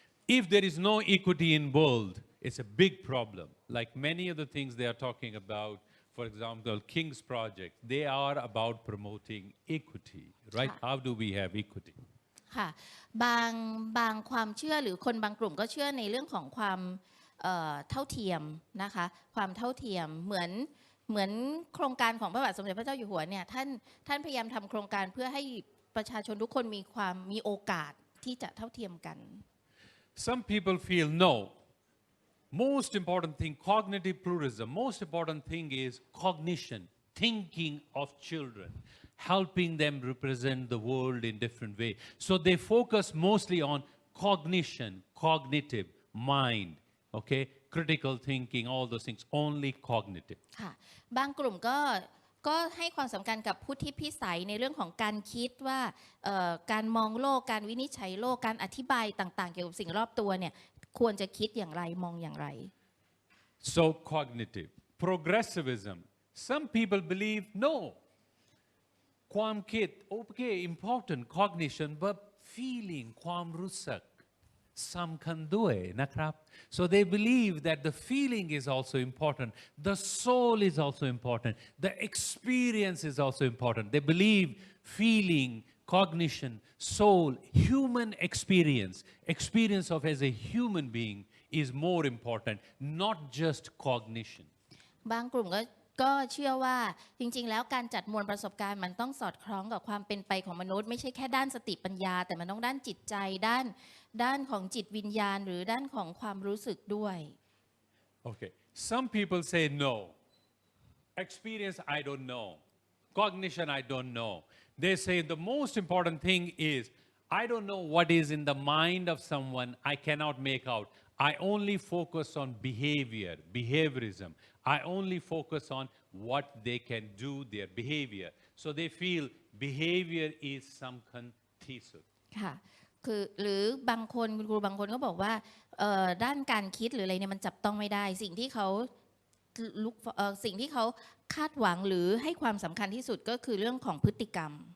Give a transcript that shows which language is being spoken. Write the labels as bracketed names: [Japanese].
[English] If there is no equity in world, it's a big problem. Like many of the things they are talking about, for example, King's Project, they are about promoting equity, right? How do we have equity? [Thai] ค่ะบางความเชื่อหรือคนบางกลุ่มก็เชื่อในเรื่องของความเท่าเทียมนะคะความเท่าเทียมเหมือนโครงการของพระบาทสมเด็จพระเจ้าอยู่หัวเนี่ยท่านพยายามทำโครงการเพื่อให้ประชาชนทุกคนมีโอกาสที่จะเท่าเทียมกัน [English] Some people feel no. Most important thing, cognitive pluralism. Most important thing is cognition, thinking of children, helping them represent the world in different way. So they focus mostly on cognition, cognitive, mind, okay, critical thinking, all those things, only cognitive. [Thai] ค่ะบางกลุ่มก็ให้ความสำคัญกับพุทธิพิสัยในเรื่องของการคิดว่าการมองโลกการวินิจฉัยโลกการอธิบายต่างๆเกี่ยวกับสิ่งรอบตัวเนี่ยควรจะคิดอย่างไรมองอย่างไร [English] So cognitive. Progressivism. Some people believe no. [Thai] ความคิด [English] okay, important cognition, but feeling [Thai] ความรู้สึกสำคัญด้วยนะครับ [English] so they believe that the feeling is also important, the soul is also important, the experience is also important. They believe feeling, cognition, soul, human experience of as a human being is more important, not just cognition. [Thai] บางกลุ่มก็เชื่อว่าจริงๆแล้วการจัดมวลประสบการณ์มันต้องสอดคล้องกับความเป็นไปของมนุษย์ไม่ใช่แค่ด้านสติปัญญาแต่มันต้องด้านจิตใจด้านของจิตวิญญาณหรือด้านของความรู้สึกด้วย [English] Okay, some people say no. Experience, I don't know. Cognition, I don't know. They say the most important thing is I don't know what is in the mind of someone. I cannot make out. I only focus on behaviorism. I only focus on what they can do, their behavior. So they feel behavior is [Thai] สำคัญที่สุด ค่ะคือหรือบางคนคุณครูบางคนก็บอกว่าด้านการคิดหรืออะไรเนี่ยมันจับต้องไม่ได้สิ่งที่เขาคาดหวังหรือให้ความสำคัญที่สุดก็คือเรื่องของพฤติกรรม